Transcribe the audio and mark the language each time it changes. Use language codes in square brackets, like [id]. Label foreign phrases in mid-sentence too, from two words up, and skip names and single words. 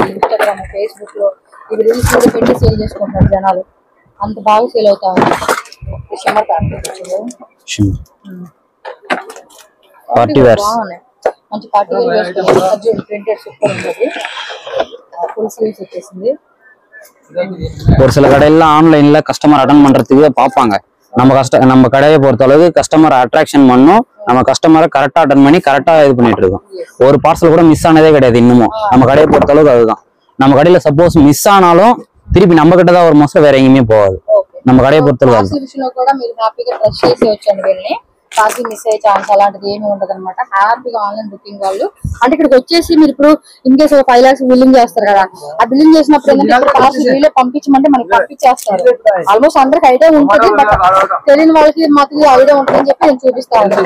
[te] ఇన్స్టాగ్రామ్, ఫేస్బుక్ లో ఇవి రీల్స్ కూడా పెట్టి సేల్ చేసుకుంటారు జనాలు. అంత బాగా సేల్ అవుతా ఉంది. మంచి [en] party wear [te] వేసుకుని [en] printed super [te] ఉంటుంది. [en] full sleeves [te] వచ్చేసింది. [ta] ஒரு சில கடையில ஆன்லைன்ல [en] customer attend [ta] பண்றதுக்கு பாப்பாங்க. நம்ம கடையை பொறுத்த அளவுக்கு [en] customer attraction [ta] பண்ணும். நம்ம கஸ்டமரை கரெக்டா அட்டன் பண்ணி கரெக்டா இது பண்ணிட்டு இருக்கோம். ஒரு பார்சல் கூட மிஸ் ஆனதே கிடையாது இன்னமும். நம்ம கடையை பொறுத்த அளவுக்கு அதுதான். நம்ம கடையில [en] suppose miss [ta] ஆனாலும் திருப்பி நம்ம கிட்ட தான் ஒரு மாசம் வேற எங்கேயுமே போகாது. நம்ம கடையை பொறுத்த அளவுக்கு [te] కూడా మీరు హ్యాపీగా ట్రస్ట్ చేసి వచ్చండి. వెళ్ళి [en] parking miss [te] అయ్యే ఛాన్స్ అలాంటిది ఏమి ఉండదు అనమాట. హ్యాపీగా [en] online booking [te] వాళ్ళు అంటే ఇక్కడికి వచ్చేసి మీరు ఇప్పుడు [en] in case [te] 5 lakhs బిల్లింగ్ చేస్తారు కదా, ఆ బిల్లింగ్ చేసినప్పుడు ఏంటంటే కార్స్ వీళ్ళే పంపించమంటే మనకి పంపించేస్తారు. ఆల్మోస్ట్ అందరికి ఐడియా ఉంటుంది, బట్ తెలియని వాళ్ళకి మాకు ఐడియా ఉంటుందని చెప్పి నేను చూపిస్తా ఉంటాను.